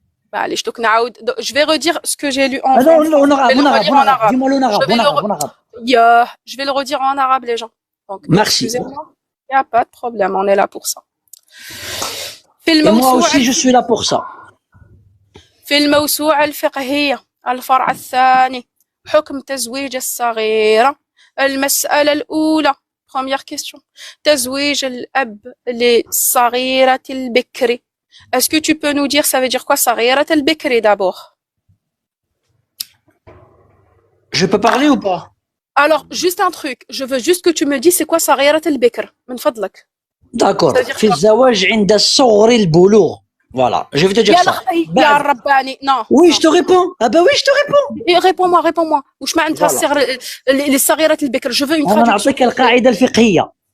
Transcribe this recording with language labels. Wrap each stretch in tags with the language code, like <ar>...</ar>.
<fr>Bah, allez, je vais redire ce que j'ai lu en arabe. Dis-moi en arabe. Je vais le redire en arabe, les gens. Donc, merci. Excusez-moi, il n'y a pas de problème, on est là pour ça. Et moi aussi, je suis là pour ça.</fr> <ar>في الموسوعة الفقهية الفرع الثاني حكم تزويج الصغيرة. المسألة الأولى</ar> <fr>première question.</fr> <ar>تزويج الأب لصغيرة البكر.</ar> <fr>Est-ce que tu peux nous dire ça veut dire quoi</fr> <ar>صغيرة البكر</ar> <fr>d'abord? Je peux parler ou pas? Alors juste un truc, je veux juste que tu me dis c'est quoi</fr> <ar>صغيرة البكر من فضلك.</ar> <fr>D'accord.</fr> <ar>في الزواج عند صغر البلوغ.</ar> <fr>Voilà, je vais te dire ça. Non. Oui, je te réponds. Ah bah oui, je te réponds. Et réponds-moi.</fr> <ar>وش معناتها للصغيرة البكر?</ar> <fr>Je veux une traduction.</fr> <ar>أنا نعطيك القاعدة الفقهية.</ar>